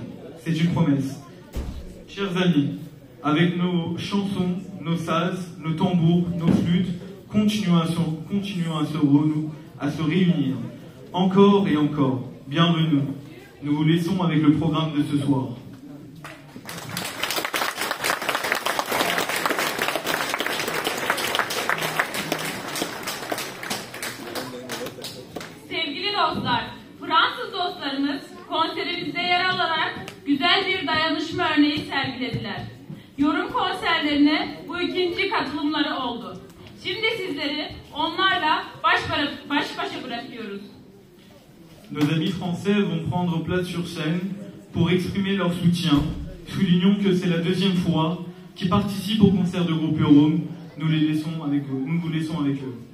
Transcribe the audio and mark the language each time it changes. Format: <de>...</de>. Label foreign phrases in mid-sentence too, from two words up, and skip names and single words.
<fr>C'est une promesse. Chers amis, avec nos chansons, nos sazes, nos tambours, nos flûtes, continuons à se réunir. Encore et encore. Bienvenue. Nous vous laissons avec le programme de ce soir.</fr> <tr>Sevgili dostlar, Fransız dostlarımız konserimizde yer alarak güzel bir dayanışma örneği sergilediler. Yorum konserlerine bu ikinci katılımları oldu. Şimdi sizleri onlarla baş başa bırakıyoruz.</tr> <fr>Nos amis français vont prendre place sur scène pour exprimer leur soutien. Soulignons que c'est la deuxième fois qu'ils participent au concert de groupe Yorum. Nous vous laissons avec eux.</fr>